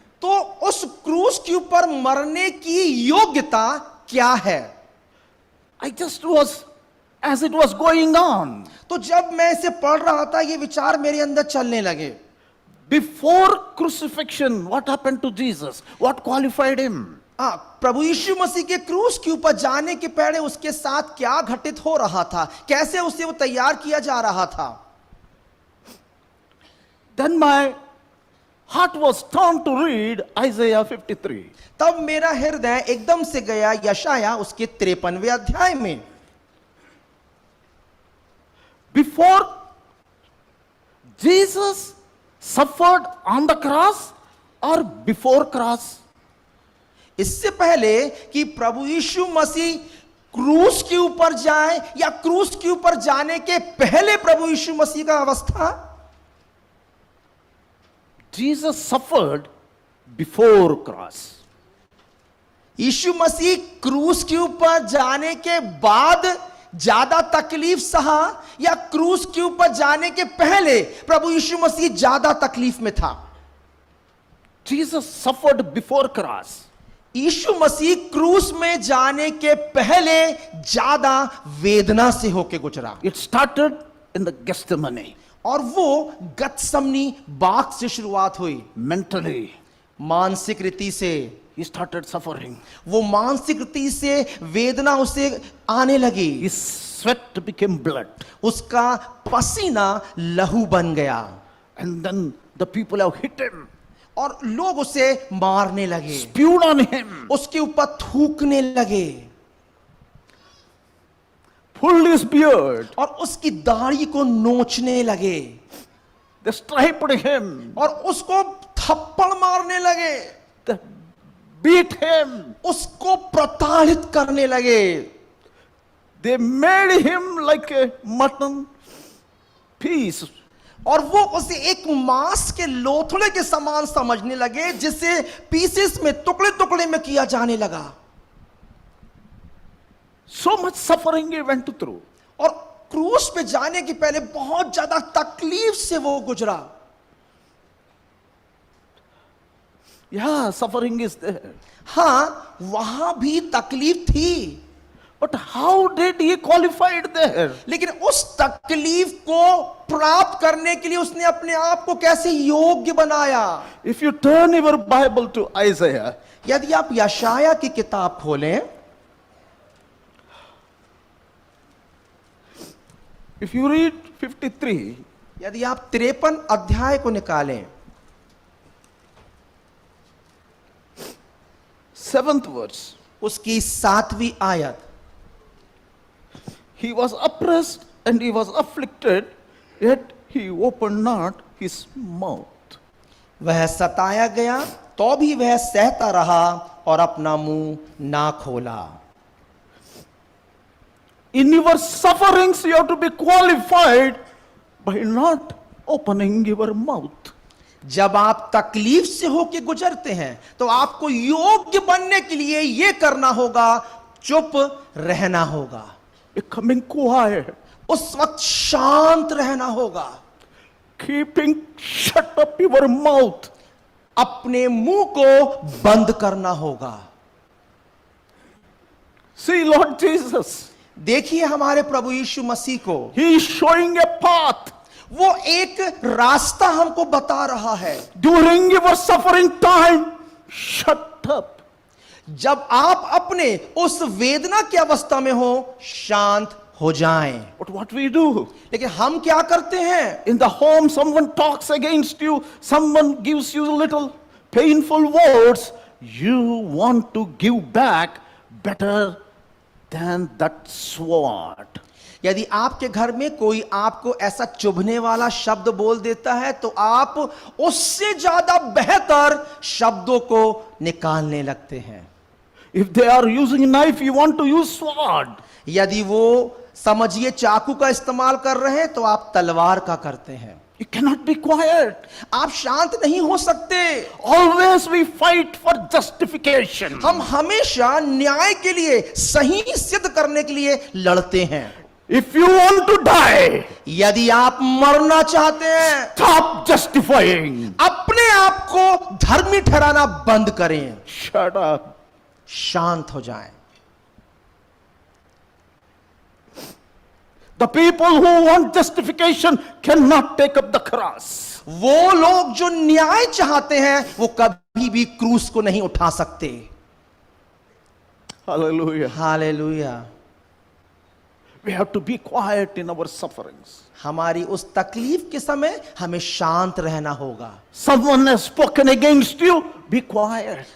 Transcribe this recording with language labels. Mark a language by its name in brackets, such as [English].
[Hindi] तो उस क्रूस के ऊपर मरने की योग्यता क्या है? [English] I just was, as it was going on, [Hindi] तो जब मैं इसे पढ़ रहा था, ये विचार मेरे अंदर चलने लगे। [English] before crucifixion, what happened to Jesus? What qualified him? [Hindi] प्रभु यीशु मसीह के क्रूस के ऊपर जाने के पहले उसके साथ क्या घटित हो रहा था, कैसे उसे वो तैयार किया जा रहा था। [English] Then my heart was turned to read Isaiah 53. [Hindi] तब मेरा हृदय एकदम से गया यशाया उसके 53वें अध्याय में। [English] Before Jesus suffered on the cross or before cross? [Hindi] इससे पहले कि प्रभु यीशु मसीह क्रूस के ऊपर जाए या क्रूस के ऊपर जाने के पहले प्रभु यीशु मसीह का अवस्था, [English] Jesus suffered before cross. [Hindi] यीशु मसीह क्रूस के ऊपर जाने के बाद ज्यादा तकलीफ सहा या क्रूस के ऊपर जाने के पहले प्रभु यीशु मसीह ज्यादा तकलीफ में था। [English] Jesus suffered before cross. [Hindi] यीशु मसीह क्रूस में जाने के पहले ज्यादा वेदना से होके गुजरा। [English] It started in the Gethsemane. [Hindi] और वो गतसमनी बाग से शुरुआत हुई। [English] Mentally, [Hindi] मानसिक रीति से [English] he started suffering. [Hindi] वो मानसिक रीति से वेदना उसे आने लगी। [English] His sweat became blood. [Hindi] उसका पसीना लहू बन गया। [English] And then the people have hit him, [Hindi] और लोग उसे मारने लगे, [English] spewed on him, [Hindi] उसके ऊपर थूकने लगे, [English] pulled his beard, [Hindi] और उसकी दाढ़ी को नोचने लगे, [English] they striped him, [Hindi] और उसको थप्पड़ मारने लगे, [English] they beat him, [Hindi] उसको प्रताड़ित करने लगे। [English] they made him like a mutton piece. [Hindi] और वो उसे एक मांस के लोथड़े के समान समझने लगे, जिसे पीसेस में टुकड़े टुकड़े में किया जाने लगा। [English] So much suffering he went through. [Hindi] और क्रूस पे जाने के पहले बहुत ज्यादा तकलीफ से वो गुजरा। [English] Yeah, suffering is there. [Hindi] हाँ, वहां भी तकलीफ थी, [English] But how did he qualified there? [Hindi] लेकिन उस तकलीफ को प्राप्त करने के लिए उसने अपने आप को कैसे योग्य बनाया। [English] If you turn your Bible to Isaiah, [Hindi] यदि आप यशाया की किताब खोलें, [English] if you read 53, [Hindi] यदि आप 53 अध्याय को निकालें, [English] 7th verse, [Hindi] उसकी 7वीं आयत, [English] he was oppressed and he was afflicted, yet he opened not his mouth. [Hindi] वह सताया गया तो भी वह सहता रहा और अपना मुंह ना खोला। [English] In your sufferings, you have to be qualified by not opening your mouth. [Hindi] जब आप तकलीफ से होके गुजरते हैं तो आपको योग्य बनने के लिए यह करना होगा, चुप रहना होगा, [English] Becoming quiet, [Hindi] उस वक्त शांत रहना होगा, [English] keeping shut up your mouth. [Hindi] अपने मुंह को बंद करना होगा। [English] See Lord Jesus, [Hindi] देखिए हमारे प्रभु यीशु मसीह को, [English] he is showing a path. [Hindi] वो एक रास्ता हमको बता रहा है। [English] During your suffering time, shut up. [Hindi] जब आप अपने उस वेदना की अवस्था में हो, शांत हो जाएं। [English] But what we do? [Hindi] लेकिन हम क्या करते हैं? [English] In the home, someone talks against you, someone gives you little painful words, you want to give back better than that sword. [Hindi] यदि आपके घर में कोई आपको ऐसा चुभने वाला शब्द बोल देता है तो आप उससे ज्यादा बेहतर शब्दों को निकालने लगते हैं। [English] If they are using knife, you want to use sword. [Hindi] यदि वो समझिए चाकू का इस्तेमाल कर रहे हैं तो आप तलवार का करते हैं। [English] You cannot be quiet. [Hindi] आप शांत नहीं हो सकते। [English] Always we fight for justification. [Hindi] हम हमेशा न्याय के लिए, सही सिद्ध करने के लिए लड़ते हैं। [English] If you want to die, [Hindi] यदि आप मरना चाहते हैं, [English] stop justifying. [Hindi] अपने आप को धर्मी ठहराना बंद करें, [English] Shut up. [Hindi] शांत हो जाएं। [English] The people who want justification cannot take up the cross. [Hindi] वो लोग जो न्याय चाहते हैं वो कभी भी क्रूस को नहीं उठा सकते। [English] Hallelujah. [Hindi] Hallelujah. [English] We have to be quiet in our sufferings. [Hindi] हमारी उस तकलीफ के समय हमें शांत रहना होगा। [English] Someone has spoken against you, be quiet.